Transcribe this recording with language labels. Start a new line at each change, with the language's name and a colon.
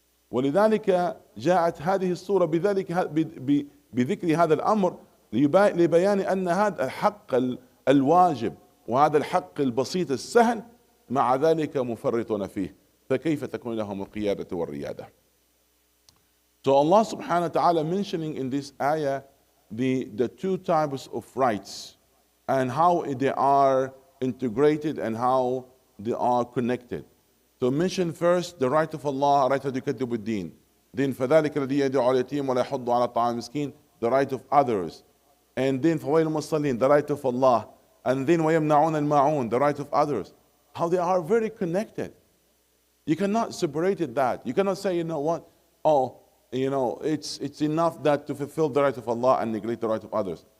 Arabic: ولذلك جاءت هذه السورة بذكر هذا الأمر لبيان أن هذا الحق الواجب وهذا الحق البسيط السهل مع ذلك مفرطون فيه، فكيف تكون لهم القيادة والريادة.
English: So Allah subhanahu wa ta'ala mentioning in this ayah the two types of rights and how they are integrated and how they are connected. So mention first the right of Allah, right to
Arabic: يكذب الدين. Then فذلك الذي يدعو اليتيم ولا يحض على طعام المسكين,
English: the right of others. And then
Arabic: فويل المصلين,
English: the right of Allah. And then
Arabic: ويمنعون الماعون,
English: the right of others. How they are very connected. You cannot separate that. You cannot say, you know what, it's enough that to fulfill the right of Allah and neglect the right of others.